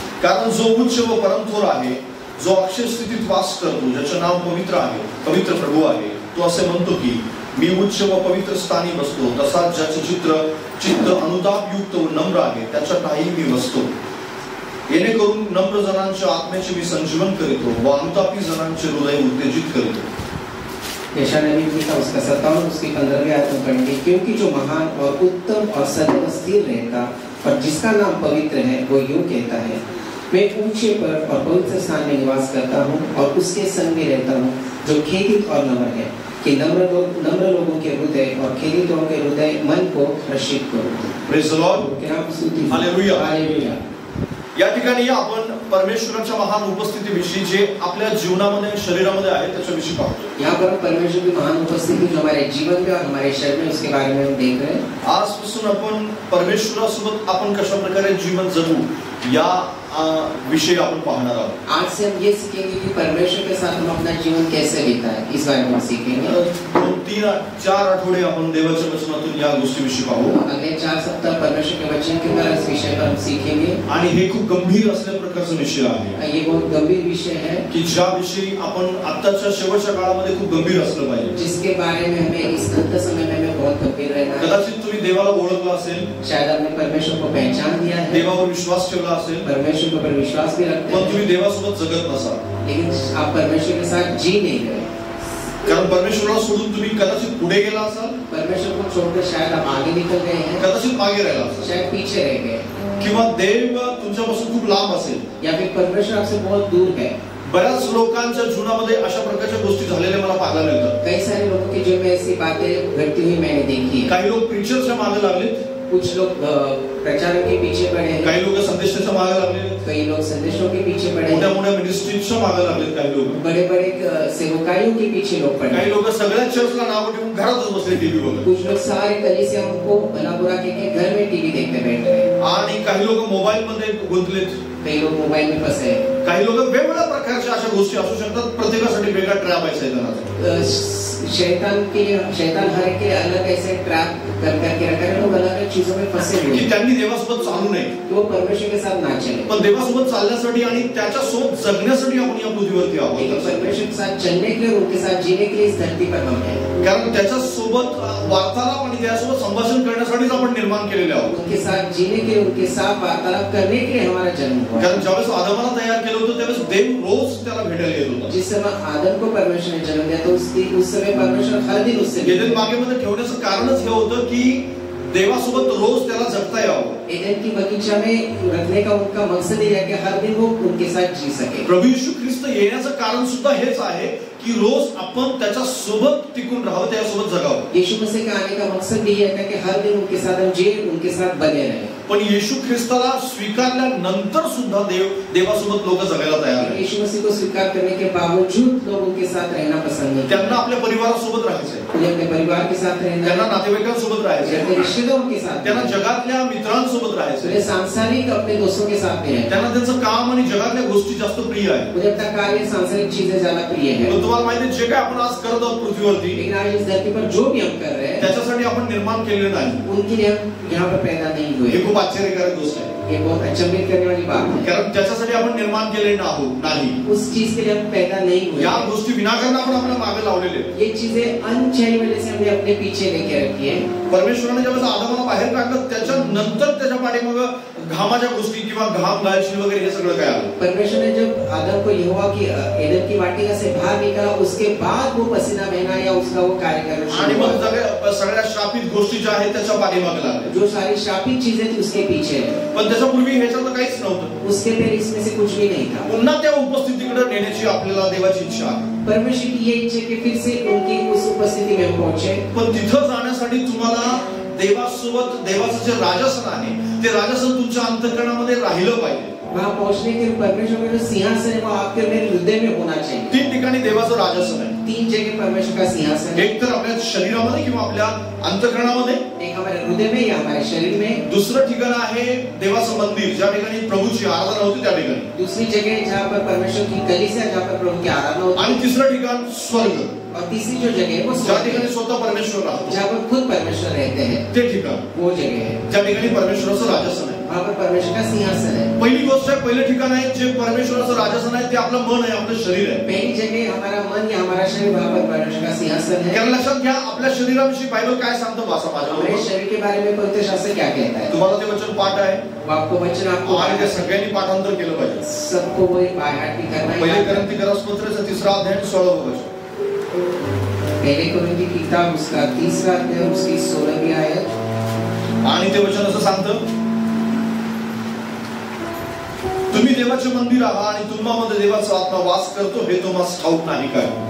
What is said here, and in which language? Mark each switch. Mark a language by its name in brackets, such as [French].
[Marathi] कारण जो उच्च व परमथोर आहे जो अक्षय स्थितीत वास करतो ज्याचे नाव पवित्र आहे पवित्र प्रभू आहे तो असे म्हणतो की मी उच्च व पवित्र स्थानी बसतो तसाच ज्याचे चित्त अनुताप युक्त व नम्र आहे त्याच्या ठायी मी बसतो येणेकरून नम्र जनांच्या आत्म्याचे मी संजीवन करीतो व अनुतापी जनांचे हृदय उत्तेजित करीतो। [Hindi] यशायाह नबी की किताब उसका 57 उसकी 15वीं आयत में पढ़ेंगे क्योंकि जो महान और उत्तम और सदैव स्थिर रहता और जिसका नाम पवित्र है वो यूं कहता है मैं ऊंचे पर और पवित्र स्थान में निवास करता हूँ और उसके संग में रहता हूँ जो खेदित और नम्र है कि नम्र लोगों के हृदय और खेदित लोगों के हृदय मन को हर्षित करो। [English] Praise the Lord. Hallelujah hallelujah. [Marathi] या ठिकाणी आपण परमेश्वराच्या महान उपस्थितीविषयी जे आपल्या जीवनामध्ये शरीरामध्ये आहे त्याच्याविषयी पाहतो। [Hindi] यहाँ पर परमेश्वर की महान उपस्थिति जो हमारे जीवन में और हमारे शरीर में उसके बारे में हम देख रहे हैं। [Marathi] आजपासून आपण परमेश्वरासोबत आपण कशा प्रकारे जीवन जगू या विषय आपण पाहणार आहोत। [Hindi] आज से हम ये सीखेंगे कि परमेश्वर के साथ हम अपना जीवन कैसे बिताएं, इस बारे में सीखेंगे। [Marathi] 3-4 आठवडे आपण देवाच्या वचनातून या गोष्टीविषयी पाहू। [Hindi] अगले 4 सप्ताह परमेश्वर के वचन के द्वारा इस विषय पर हम सीखेंगे। [Marathi] आणि हे खूप गंभीर असल्या प्रकारचा विषय आहे। [Hindi] ये बहुत गंभीर विषय है [Marathi] की ज्या विषयी आपण आत्ताच्या शेवटच्या काळामध्ये खूप गंभीर असलं पाहिजे, [Hindi] जिसके बारे में हमें इस अंत समय में हमें बहुत गंभीर रहना है। [Marathi] कदाचित तुम्ही देवाला ओळखला असेल, [Hindi] शायद आपने परमेश्वर को पहचान लिया है, [Marathi] देवावर विश्वास ठेवला असेल, [Hindi] परमेश्वर के ऊपर विश्वास भी रखते [Marathi] पण [Hindi] हैं, [Marathi] तुम्ही देवासोबत जगत नसाल। [Hindi] लेकिन आप परमेश्वर के साथ जी नहीं रहे। [Marathi] कारण परमेश्वराला सोडून तुम्ही कदाचित पुढे गेला असाल, [Hindi] परमेश्वर को छोड़कर शायद आप आगे निकल गए हैं, [Marathi] कदाचित मागे राहिला असाल, [Hindi] शायद पीछे रह गए, [Marathi] किंवा देव तुमच्यापासून खूप लांब असेल, [Hindi] या फिर परमेश्वर आपसे बहुत दूर है। [Marathi] बऱ्याच लोकांच्या जीवनामध्ये अशा प्रकारच्या गोष्टी झालेल्या मला पाहायला मिळतात। [Hindi] कई सारे लोगों के जीवन में ऐसी बातें घटती हुई मैंने देखी है। [Marathi] काही लोक प्रीचरच्या मागे लागले, [Hindi] कुछ लोग प्रचारक के पीछे पड़े हैं, [Marathi] काही लोक संदेशाच्या मागे लागले, [Hindi] कई लोग संदेशों के पीछे पड़े [Marathi] मोठ्या मोठ्या मिनिस्ट्रीच्या मागे लागले, काही लोक [Hindi] बड़े बड़े सेवकाइयों के पीछे लोग पड़े [Marathi] काही [Hindi] हैं, [Marathi] लोक सगळ्या चर्चला नाव ठेवून घरातच बसले टीव्ही बघत, [Hindi] कुछ लोग सारे कलीसियाओं को भला बुरा कहके घर में टीवी देखते बैठ रहे हैं, [Marathi] आणि काही लोक मोबाईल मध्ये गुंतलेत, [Hindi] कई लोग मोबाइल में फंसे हैं, [Marathi] काही लोक वेगवेगळ्या प्रकारच्या अशा गोष्टी असू शकतात। प्रत्येकासाठी वेगळा ट्रॅप आहे सैतानाचा। [Hindi] शैतान हर के अलग ऐसे ट्रैप कर करके रखा है, लोग अलग अलग चीजों में फंसे हुए [Marathi] की [Hindi] हैं [Marathi] त्यांनी देवासोबत चालू नये, [Hindi] कि वो परमेश्वर के साथ ना चले, [Marathi] पण देवासोबत चालण्यासाठी आणि त्याच्यासोबत जगण्यासाठी आपण या पृथ्वीवरती [Hindi] लेकिन [Marathi] आहोत। [Hindi] परमेश्वर के साथ चलने के लिए, उनके साथ जीने के लिए इस धरती पर हम हैं। [Marathi] कारण त्याच्यासोबत वार्तालाप आणि त्याच्यासोबत संभाषण करण्यासाठीच आपण निर्माण केलेले आहोत। [Hindi] उनके साथ जीने के लिए, उनके साथ वार्तालाप करने के लिए हमारा जन्म हुआ। [Marathi] कारण ज्यावेळेस आदमाला तयार केलं होतं त्यावेळेस देव रोज त्याला भेटायला येत होता। [Hindi] जिस समय आदम को परमेश्वर ने जन्म दिया तो उस समय परमेश्वर हर दिन उससे [Marathi] एदेन बागेमध्ये ठेवण्याचं कारणच हे होतं की देवासोबत रोज त्याला जगता यावं। [Hindi] एदेन की बगीचा में रखने का उनका मकसद ये है कि हर दिन वो उनके साथ जी सके। [Marathi] प्रभू यीशु ख्रिस्त येण्याचं कारण सुद्धा हेच आहे की रोज आपण त्याच्या सोबत टिकून राहावं, त्याच्यासोबत जगावं। [Hindi] यीशु मसीह का आने का मकसद भी है कि हर दिन उनके साथ हम जिए, उनके साथ बने रहें। [Marathi] पण येशू ख्रिस्ताला स्वीकारल्यानंतर सुद्धा देवासोबत लोक जगायला तयार आहेत। [Hindi] यीशु मसीह को स्वीकार करने के बावजूद लोग उनके साथ रहना पसंद नहीं करते। [Marathi] त्यांना आपल्या परिवारासोबत राहायचंय, [Hindi] उन्हें अपने परिवार के साथ रहना, [Marathi] त्यांना नातेवाईकांसोबत राहायचंय, [Hindi] अपने रिश्तेदारों के साथ, [Marathi] त्यांना जगातल्या मित्रांसोबत राहायचंय, [Hindi] उन्हें सांसारिक अपने दोस्तों के साथ भी रहना, [Marathi] त्यांना त्यांचं काम आणि जगातल्या गोष्टी जास्त प्रिय आहे। [Hindi] उन्हें अपना कार्य सांसारिक चीजें ज्यादा प्रिय है। [Marathi] पण तुम्हाला माहिती आहे जे काय आपण आज करत आहोत पृथ्वीवरती, [Hindi] लेकिन आज इस धरती पर जो भी हम कर रहे हैं [Marathi] त्याच्यासाठी आपण निर्माण केलेलं नाही। [Hindi] उनके लिए हम यहाँ पर पैदा नहीं हुए। [Marathi] हे खूप आश्चर्यकारक गोष्ट आहे। [Hindi] ये बहुत अचंभित करने वाली बात है, [Marathi] कारण त्याच्यासाठी आपण निर्माण केले नाही। [Hindi] उस चीज के लिए हम पैदा नहीं हुए। [Marathi] या गोष्टी विनाकारण आपण आपल्या मागे लावलेले। [Hindi] ये चीजें अनचाही वजह से हमने अपने पीछे लेके रखी है। [Marathi] परमेश्वराने जेव्हा आदमाला बाहेर काढलं त्याच्यानंतर त्याच्या पाठीमागे घामाच्या गोष्टी किंवा घाम गायची वगैरे हे सगळं काय आलं। [Hindi] परमेश्वर ने जब आदम को यहोवा की एदन की वाटिका से बाहर निकाला, उसके बाद वो पसीना बहना या उसका वो कार्य करना [Marathi] आणि मग सगळ्या शापित गोष्टी ज्या आहेत त्याच्या पाठीमागे लागल्या। [Hindi] जो सारी शापित चीजें थी उसके पीछे है, [Marathi] पण त्याच्यापूर्वी ह्याच्यात काहीच नव्हतं। [Hindi] उसके पहले इसमें से कुछ भी नहीं था। [Marathi] पुन्हा त्या उपस्थितीकडे नेण्याची आपल्याला देवाची इच्छा आहे। [Hindi] परमेश्वर की ये इच्छा कि फिर से उनकी उस उपस्थिति में पहुंचे। [Marathi] पण तिथं जाण्यासाठी तुम्हाला देवासोबत देवाचं जे राजसन आहे ते राजसन तुमच्या अंतःकरणामध्ये राहिलं पाहिजे। [Hindi] वहां पहुंचने के लिए परमेश्वर का जो सिंहासन है वो आपके मेरे हृदय में होना चाहिए। [Marathi] 3 ठिकाणी देवाचं राजसन आहे। [Hindi] 3 जगह परमेश्वर का सिंहासन है, [Marathi] एक तर आपल्या शरीरामध्ये किंवा आपल्या अंतःकरणामध्ये, [Hindi] एक हमारे हृदय में या हमारे शरीर में, [Marathi] दुसरं ठिकाण आहे देवाचं मंदिर ज्या ठिकाणी प्रभूची आराधना होती त्या ठिकाणी, [Hindi] दूसरी जगह जहाँ पर परमेश्वर की कलीसिया जहाँ पर प्रभु की आराधना होती है, [Marathi] आणि तिसरं ठिकाण स्वर्ग, [Hindi] और तीसरी जो जगह है वो [Marathi] ज्या [Hindi] स्वर्ग [Marathi] ठिकाणी [Hindi] है, [Marathi] स्वतः परमेश्वर राहतो, [Hindi] जहाँ पर खुद परमेश्वर रहते हैं, [Marathi] ते ठिकाण [Hindi] वो जगह है [Marathi] ज्या ठिकाणी परमेश्वराचं राजसन आहे। [Hindi] वहाँ पर परमेश्वर का सिंहासन है। [Marathi] पहिली गोष्ट आहे, पहिलं ठिकाण आहे जे परमेश्वराचं राजसन आहे ते आपलं मन आहे, आपलं शरीर आहे। [Hindi] पहली जगह हमारा मन या हमारा शरीर, वहाँ पर परमेश्वर का सिंहासन है। [Marathi] कारण लक्षात घ्या आपल्या शरीराविषयी बायबल काय सांगतो वाचा [Hindi] हमारे [Marathi] माझ्या [Hindi] शरीर के बारे में पवित्र शास्त्र क्या कहता है? [Marathi] तुम्हाला ते वचन पाठ आहे [Hindi] वो आपको वचन आपको [Marathi] आणि ते सगळ्यांनी पाठांतर केलं पाहिजे। [Hindi] सबको वो बाहर भी करना है। [Marathi] पहिले करंती पत्राचा 3रा अध्याय 16वा वचन, [Hindi] पहले कोरिन्थी की किताब उसका 3रा अध्याय उसकी 16वीं आयत, [Marathi] आणि ते वचन असं सांगतं, तुम्ही देवाचे मंदिर आहात आणि तुम्हामध्ये देवाचा आत्मा वास करतो हे तुम्हाला ठाऊक नाही काय?